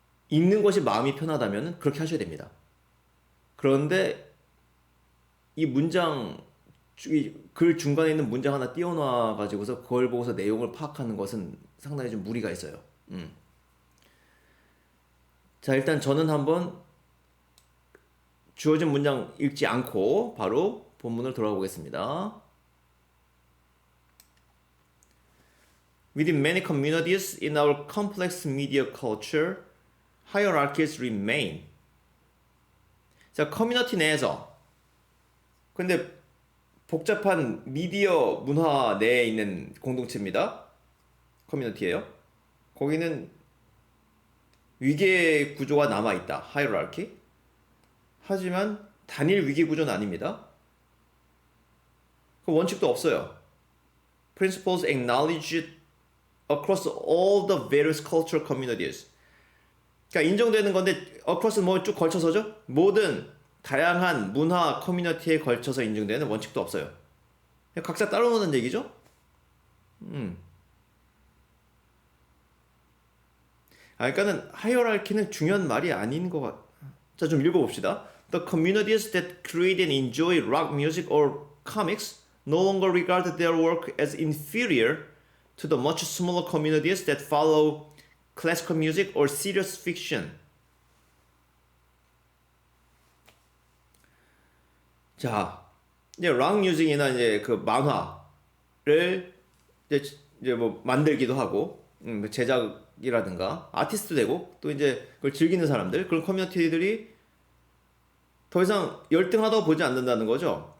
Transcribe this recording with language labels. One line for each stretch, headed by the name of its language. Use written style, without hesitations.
Korean: 읽는 것이 마음이 편하다면 그렇게 하셔야 됩니다. 그런데 이 문장, 글 중간에 있는 문장 하나 띄워놔 가지고서 그걸 보고서 내용을 파악하는 것은 상당히 좀 무리가 있어요. 자, 일단 저는 한번 주어진 문장 읽지 않고 바로 본문을 돌아가 보겠습니다.
English: Within many communities in our complex media culture, hierarchies remain.
Korean: 자, 커뮤니티 내에서 근데 복잡한 미디어 문화 내에 있는 공동체입니다. 커뮤니티예요. 거기는 위계 구조가 남아있다. 하이어라키. 하지만 단일 위계 구조는 아닙니다. 그 원칙도 없어요.
English: Principles acknowledged across all the various cultural communities.
Korean: 그러니까 인정되는 건데 across 뭐 쭉 걸쳐서죠. 모든 다양한 문화 커뮤니티에 걸쳐서 인정되는 원칙도 없어요. 각자 따로 노는 얘기죠. 그러니까는 하이어라키는 중요한 말이 아닌 것 같. 자, 좀 읽어봅시다.
English: The communities that create and enjoy rock music or comics no longer regard their work as inferior to the much smaller communities that follow classical music or serious fiction.
Korean: 자, 이제 락 뮤직이나 이제 그 만화를 이제 뭐 만들기도 하고 제작이라든가 아티스트 되고 또 이제 그걸 즐기는 사람들 그런 커뮤니티들이 더 이상 열등하다고 보지 않는다는 거죠.